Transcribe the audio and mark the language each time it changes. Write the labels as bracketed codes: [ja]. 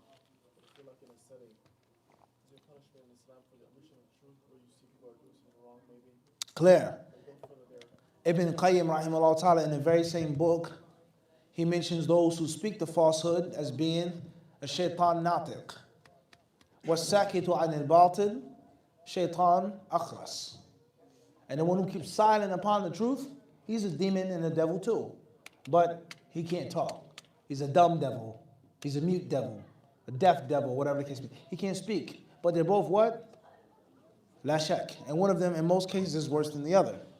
[en] But if you're like in a setting, is there punishment in Islam for the omission of truth where you see people are doing something wrong maybe? Clear. Go further there. Ibn Qayyim rahimahullah ta'ala in the very same book, he mentions those who speak the falsehood as being a shaytaan natiq. [ar] وَالسَّاكِتُ عَنِ الْبَاطِلِ shaytaan akhras. [en] And the one who keeps silent upon the truth, he's a demon and a devil too. But he can't talk. He's a dumb devil. He's a mute devil. A deaf devil, whatever the case may be. He can't speak. But they're both what? La shak. And one of them in most cases is worse than the other.